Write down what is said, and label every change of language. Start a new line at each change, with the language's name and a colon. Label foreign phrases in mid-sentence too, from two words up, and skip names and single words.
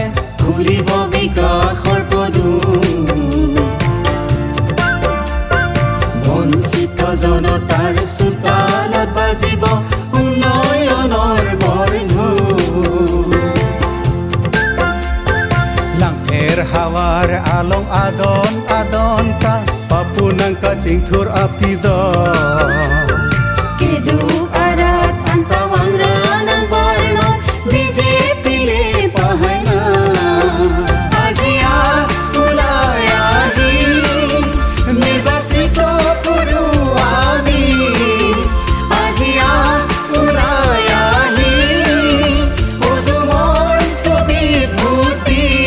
Assamese: ঘূৰিব বিকাশৰ পদূৰ বঞ্চিত জনতাৰ চোতালত বাজিব উন্নয়নৰ বৰধূৰ
Karbi: লাখেৰ হাৱাৰ আলং আদন আদন কা পাপুনাং কাচিং থুৰ আপিদ kedu arat antawang ranang barno BJP le pahana
Assamese: আজিয়া ওলাই আহি নিৰ্বাচিত কৰো আমি আজিয়া ওলাই আহি পদুমৰ ছবি ভূতি